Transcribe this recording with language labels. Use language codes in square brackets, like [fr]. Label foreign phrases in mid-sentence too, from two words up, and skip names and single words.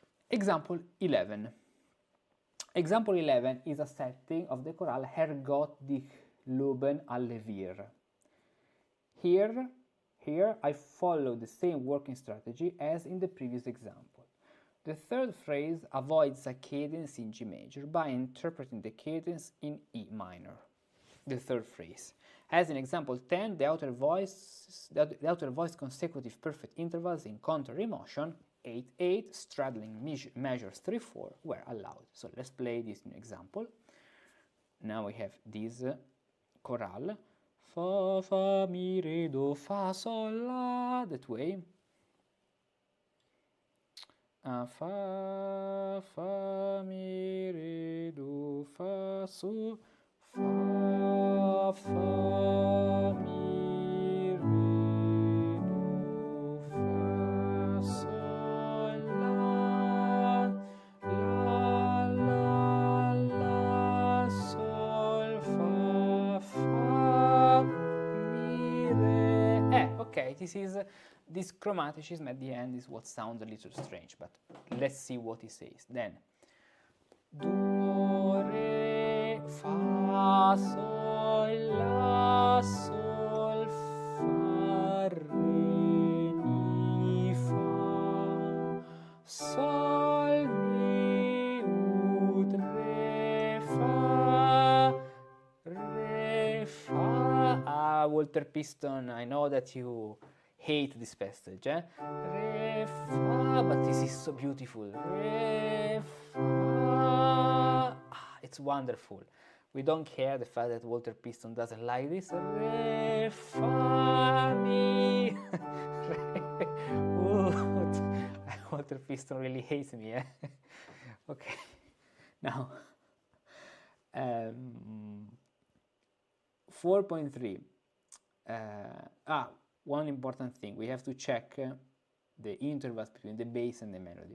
[en] Example 11. Example 11 is a setting of the chorale Herrgott dich loben alle wir. Here I follow the same working strategy as in the previous example. The third phrase avoids a cadence in G major by interpreting the cadence in E minor. The third phrase. As in example 10, the outer voice consecutive perfect intervals in contrary motion 8-8 straddling measures 3-4 were allowed. So let's play this new example. Now we have this chorale. Fa, fa, mi, re, do, fa, sol, la, that way. Fa, fa, mi, re, do, fa, sol, fa, fa, mi, re, do, fa, sol, la, la, la, sol, fa, fa, mi, re. Okay, this chromaticism at the end is what sounds a little strange, but let's see what he says. Then, do, re, fa, sol, la, sol, fa, re, mi, fa, sol, mi, ut, re, fa, Walter Piston, I know that you hate this passage, re, fa, but this is so beautiful. Re, fa, it's wonderful. We don't care the fact that Walter Piston doesn't like this. Re, fa, mi, re, Walter Piston really hates me, Okay, now 4.3. One important thing, we have to check the intervals between the bass and the melody.